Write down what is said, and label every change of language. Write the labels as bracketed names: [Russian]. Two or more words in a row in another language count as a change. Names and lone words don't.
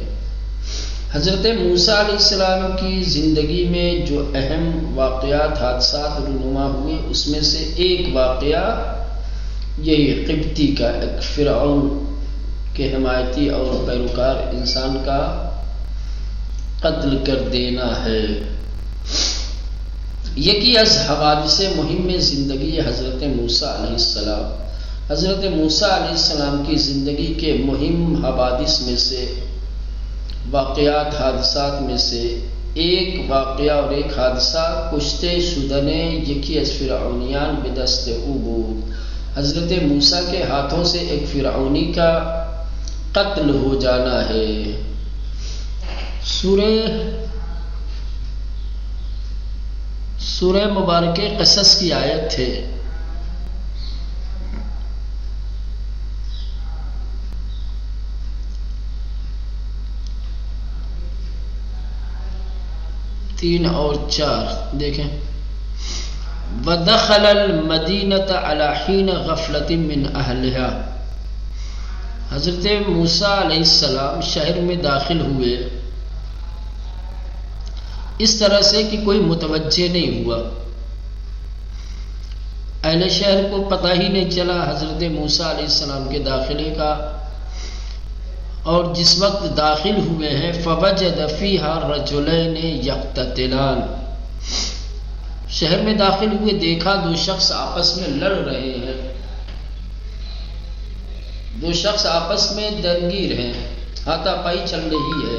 [Urdu] حضرت موسیٰ علیہ السلام کی زندگی میں جو اہم واقعات، حادثات رونما ہوئے، اس میں سے ایک واقعہ یہی قبطی کا، ایک فرعون کے حمایتی اور پیروکار انسان کا قتل کر دینا ہے۔ [Persian] یکی از حوادث مہم زندگی حضرت موسیٰ علیہ السلام، [Urdu] حضرت موسیٰ علیہ السلام کی زندگی کے مہم حوادث میں سے، واقعات، حادثات میں سے ایک واقعہ اور ایک حادثہ [Persian] کشتے شدن یکی از فرعونیان بدست او بود، [Urdu] حضرت موسیٰ کے ہاتھوں سے ایک فرعونی کا قتل ہو جانا ہے۔ سورہ مبارکہ قصص کی آیت ہے، تین اور چار دیکھیں۔ [Arabic] وَدَخَلَ الْمَدِينَةَ عَلَى حِينَ غَفْلَةٍ مِّنْ أَهْلِهَا، [Urdu] حضرت موسیٰ علیہ السلام شہر میں داخل ہوئے اس طرح سے کہ کوئی متوجہ نہیں ہوا، اہل شہر کو پتہ ہی نہیں چلا حضرت موسیٰ علیہ السلام کے داخلے کا، اور جس وقت داخل ہوئے ہیں [Arabic] فوجد فیہا رجلین یقتتلان، [Urdu] شہر میں داخل ہوئے دیکھا دو شخص آپس میں لڑ رہے ہیں، دو شخص آپس میں درگیر ہیں، ہاتھا پائی چل رہی ہے۔